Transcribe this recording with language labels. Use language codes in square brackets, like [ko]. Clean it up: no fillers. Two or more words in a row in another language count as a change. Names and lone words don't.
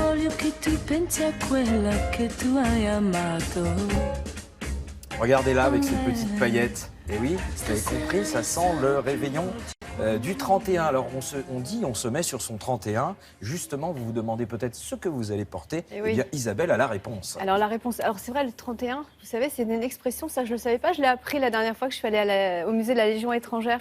[it] che tu pensi a quella che tu hai amato. [fr] Regardez là avec ces petites paillettes. Et oui, vous avez compris, ça sent le réveillon du 31. Alors on se met sur son 31. Justement, vous vous demandez peut-être ce que vous allez porter. Eh Eh oui. bien, Isabelle a la réponse. Alors la réponse, alors c'est vrai, le 31, vous savez, c'est une expression, ça je ne le savais pas, je l'ai appris la dernière fois que je suis allée au musée de la Légion étrangère.